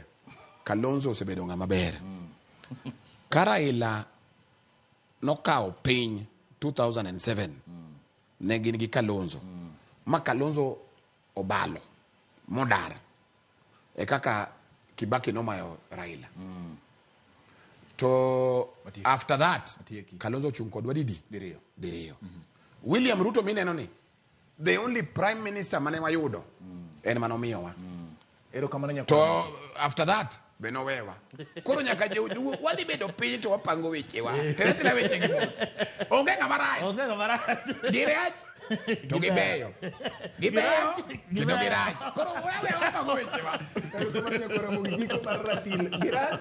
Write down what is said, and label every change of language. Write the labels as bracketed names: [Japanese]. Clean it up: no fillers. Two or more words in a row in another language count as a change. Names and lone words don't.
[Luo (Kenya and Tanzania)] Kalonzo osebedo ng'ama ber. Ka Raila nokawo piny 2007 ne gin gi Kalonzo. Ma Kalonzo obalo modar. E kaka Kibaki nomayo Raila. To [English] after that [Luo (Kenya and Tanzania)] Kalonzo chung kodwa diriyo. William Ruto mineno ni [English] the only prime minister [Luo (Kenya and Tanzania)] mane wayudo en manomiyowa. To [English] after that [Luo (Kenya and Tanzania)] benowewa. Koro nyaka wadhi bedo piny to wapango wechewa. Teretila weche gi mos. Onge ng'ama rach. Dirach. To gibeyo. Kendo girach. Koro wewe wapango wechewa. Koro mugiko mar ratil girach.